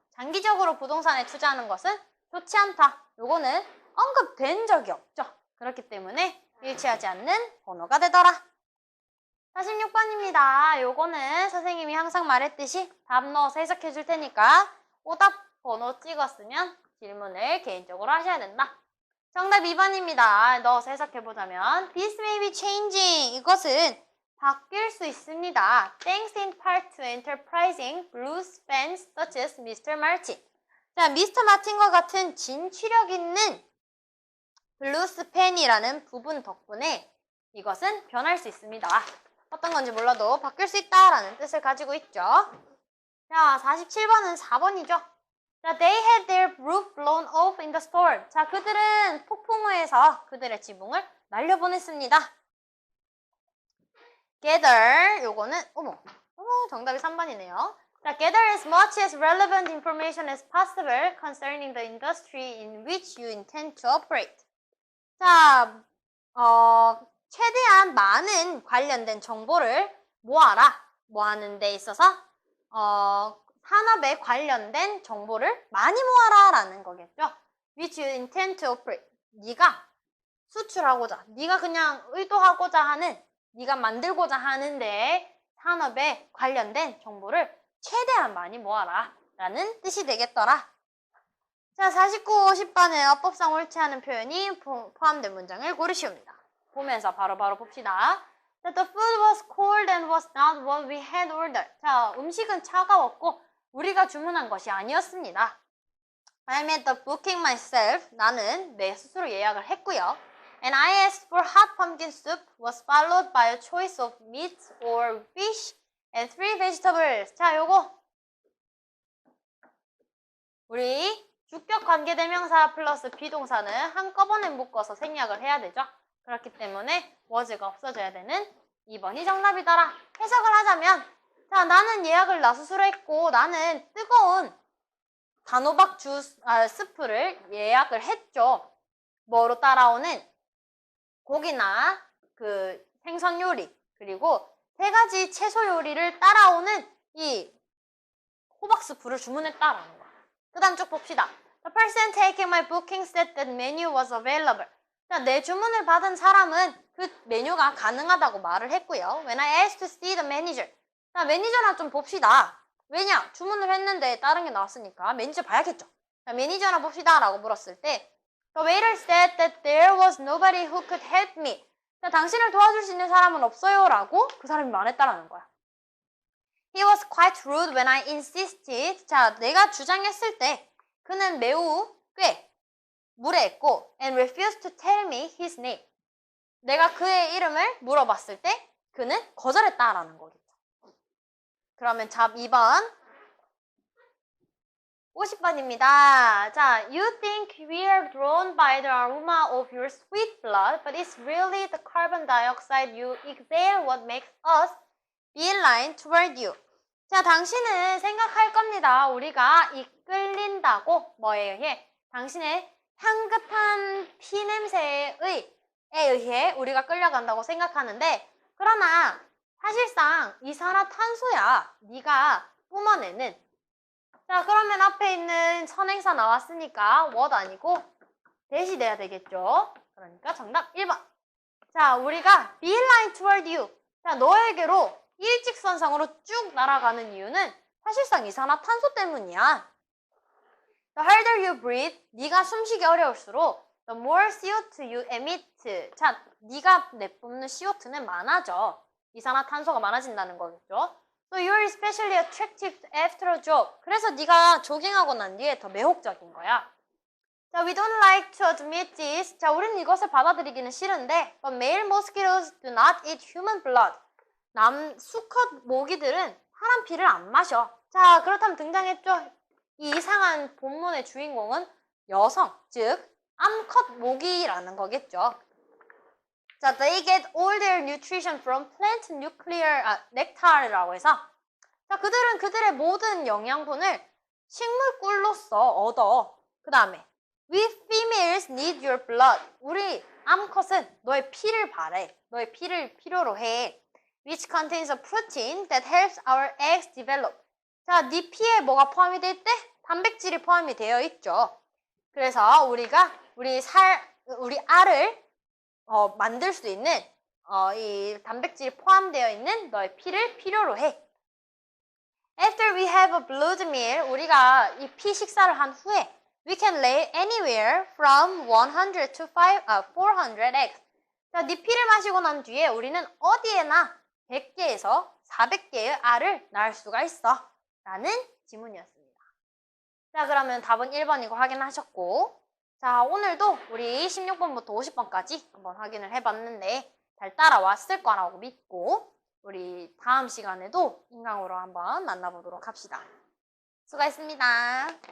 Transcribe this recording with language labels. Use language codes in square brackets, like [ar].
[ko] 장기적으로 부동산에 투자하는 것은 좋지 않다. 요거는 언급된 적이 없죠. 그렇기 때문에 일치하지 않는 번호가 되더라. 46번입니다. 요거는 선생님이 항상 말했듯이 답 넣어서 해석해 줄 테니까 오답 번호 찍었으면 질문을 개인적으로 하셔야 된다. 정답 2번입니다. 넣어서 해석해 보자면 [en] This may be changing. [ko] 이것은 바뀔 수 있습니다. [en] Thanks in part to enterprising blues fans such as Mr. Martin. [ko] 자, 미스터 마틴과 같은 진취력 있는 블루스 팬이라는 부분 덕분에 이것은 변할 수 있습니다. 어떤 건지 몰라도 바뀔 수 있다라는 뜻을 가지고 있죠. 자, 47번은 4번이죠. [en] 자, they had their roof blown off in the storm. [ko] 자, 그들은 폭풍우에서 그들의 지붕을 날려보냈습니다. gather, 요거는, 정답이 3번이네요. [en] 자, gather as much as relevant information as possible concerning the industry in which you intend to operate. [ko] 자, 최대한 많은 관련된 정보를 모아라. 모아는 데 있어서 산업에 관련된 정보를 많이 모아라 라는 거겠죠. [en] Which you intend to operate. [ko] 네가 수출하고자, 네가 그냥 의도하고자 하는, 네가 만들고자 하는데 산업에 관련된 정보를 최대한 많이 모아라 라는 뜻이 되겠더라. 자, 49, 50번은 어법상 옳지 않은 표현이 포함된 문장을 고르시옵니다. 보면서 바로바로 봅시다. [en] That the food was cold and was not what we had ordered. [ko] 자, 음식은 차가웠고 우리가 주문한 것이 아니었습니다. [en] I made the booking myself. [ko] 나는 내 스스로 예약을 했고요. [en] And I asked for hot pumpkin soup was followed by a choice of meat or fish and 3 vegetables. [ko] 자, 요거 우리 주격 관계대명사 플러스 비동사는 한꺼번에 묶어서 생략을 해야 되죠. 그렇기 때문에 was가 없어져야 되는 2번이 정답이더라. 해석을 하자면 자, 나는 예약을 나 스스로 했고 나는 뜨거운 단호박 스프를 예약을 했죠. 뭐로 따라오는 고기나 그 생선 요리 그리고 3가지 채소 요리를 따라오는 이 호박 스프를 주문했다라는 거야. 그 다음 쭉 봅시다. [en] The person taking my booking said that menu was available. [ko] 자, 내 주문을 받은 사람은 그 메뉴가 가능하다고 말을 했고요. [en] When I asked to see the manager. [ko] 자, 매니저나 좀 봅시다. 왜냐? 주문을 했는데 다른 게 나왔으니까 매니저 봐야겠죠. 자, 매니저나 봅시다 라고 물었을 때 [en] The waiter said that there was nobody who could help me. [ko] 자, 당신을 도와줄 수 있는 사람은 없어요 라고 그 사람이 말했다라는 거야. [en] He was quite rude when I insisted. [ko] 자, 내가 주장했을 때 그는 매우 꽤 무례했고 [en] and refused to tell me his name. [ko] 내가 그의 이름을 물어봤을 때 그는 거절했다라는 거겠죠. 그러면 답 2번 50번입니다. [en] 자, you think we are drawn by the aroma of your sweet blood, but it's really the carbon dioxide you exhale what makes us beeline toward you. [ko] 자, 당신은 생각할 겁니다. 우리가 이끌린다고 뭐에 의해? 당신의 향긋한 피냄새에 의해 우리가 끌려간다고 생각하는데 그러나 사실상 이산화탄소야 네가 뿜어내는. 자, 그러면 앞에 있는 선행사 나왔으니까 what 아니고 대시 돼야 되겠죠. 그러니까 정답 1번. 자, 우리가 [en] beeline toward you. [ko] 자, 너에게로 일직선상으로 쭉 날아가는 이유는 사실상 이산화탄소 때문이야. [en] The harder you breathe, [ko] 네가 숨쉬기 어려울수록 [en] the more CO2 you emit. [ko] 자, 네가 내뿜는 CO2는 많아져. 이산화탄소가 많아진다는 거겠죠. [en] So you're especially attractive after a jog. [ko] 그래서 네가 조깅하고 난 뒤에 더 매혹적인 거야. [en] 자, we don't like to admit this. [ko] 자, 우린 이것을 받아들이기는 싫은데 [en] but male mosquitoes do not eat human blood. [ko] 수컷 모기들은 사람 피를 안 마셔. 자, 그렇다면 등장했죠. 이 이상한 본문의 주인공은 여성, 즉 암컷 모기라는 거겠죠. 자, [en] they get all their nutrition from plant nectar [ko] 이라고 해서 자, 그들은 그들의 모든 영양분을 식물꿀로서 얻어. 그 다음에 [en] we females need your blood. [ko] 우리 암컷은 너의 피를 바래. 너의 피를 필요로 해. [en] which contains a protein that helps our eggs develop. [ko] 자, 네 피에 뭐가 포함이 돼 있대? 단백질이 포함이 되어 있죠. 그래서 우리가 우리 알을 만들 수 있는 이 단백질이 포함되어 있는 너의 피를 필요로 해. [en] After we have a blood meal, [ko] 우리가 이 피 식사를 한 후에 [en] we can lay anywhere from 100 to 400 eggs. [ko] 자, 네 피를 마시고 난 뒤에 우리는 어디에나 100개에서 400개의 알을 낳을 수가 있어. 라는 지문이었습니다. 자, 그러면 답은 1번이고 확인하셨고, 자, 오늘도 우리 16번부터 50번까지 한번 확인을 해봤는데 잘 따라왔을 거라고 믿고 우리 다음 시간에도 인강으로 한번 만나보도록 합시다. 수고했습니다.